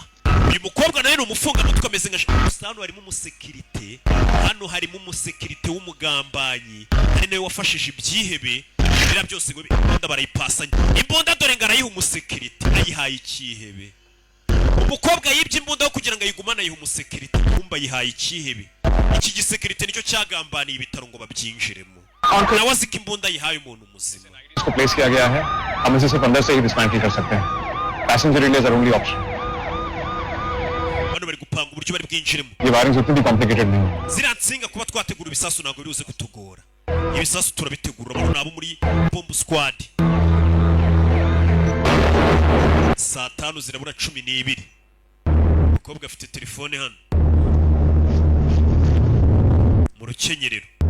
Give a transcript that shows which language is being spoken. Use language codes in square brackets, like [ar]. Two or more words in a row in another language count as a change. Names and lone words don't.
[rw] Uyu mukobwa nawe ni umufunga mutwe ameze nka hano harimo umusekirite, hano harimo umusekirite w'umugambanyi ari nawe wafashije ibyihebe bira byose ngo imbunda barayipasanya. Imbunda dore ngo arayiha umusekirite ayihaye ikihebe. Umukobwa yibye imbunda yo kugira ngo ayigumane ayiha umusekirite kumba ayihaye ikihebe. Iki gisekirite nicyo cyagambaniye ibitaro ngo babyinjiremo. Nawe azika imbunda ayihaye umuntu muzima. [hi] इसको प्लेस किया गया है हम इसे सिर्फ अंदर से ही डिस्मेंटल कर सकते हैं [en] passenger release are only option [rw] Bano bari gupanga uburyo bari bwinjiremo. [hi] ये वायरिंग उतनी कॉम्प्लिकेटेड नहीं है [rw] Zira nsinga kuba twategura ibisasu ntabwo biruze kutugora. Ibisasu turabitegura bano nabo muri [en] bomb squad. [rw] Saa 5 zirabura 12. Umukobwa afite telefone hano mu rukenyerero.